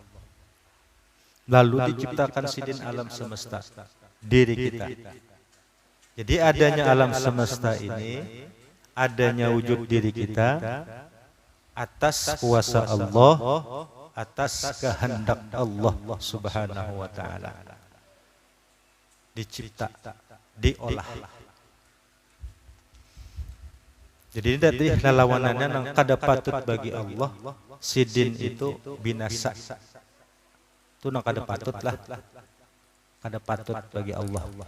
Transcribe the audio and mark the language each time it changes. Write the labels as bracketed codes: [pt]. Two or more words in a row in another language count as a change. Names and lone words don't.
[bjn] Lalu diciptakan sidin alam semesta, diri kita. Jadi adanya alam semesta ini, adanya wujud diri kita atas kuasa Allah, atas kehendak Allah [ar] Subhanahu wa ta'ala. [bjn] Dicipta, diolah. Jadi ini tadi lawanannya yang kada patut bagi Allah, sidin itu binasa. Itu nang kada patut lah, kada patut bagi Allah.